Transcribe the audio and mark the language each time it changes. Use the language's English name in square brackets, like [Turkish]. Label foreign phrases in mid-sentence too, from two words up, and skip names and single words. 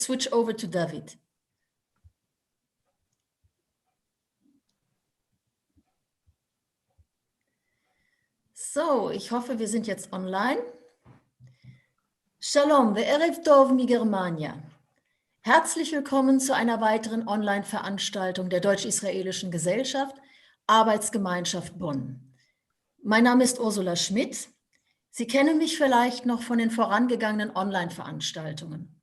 [English] switch over to David. So, [German] ich hoffe, wir sind jetzt online. [Hebrew] שלום, וערב טוב מגרמניה. [German] Herzlich willkommen zu einer weiteren Online-Veranstaltung der Deutsch-Israelischen Gesellschaft, Arbeitsgemeinschaft Bonn. Mein Name ist Ursula Schmidt. Sie kennen mich vielleicht noch von den vorangegangenen Online-Veranstaltungen.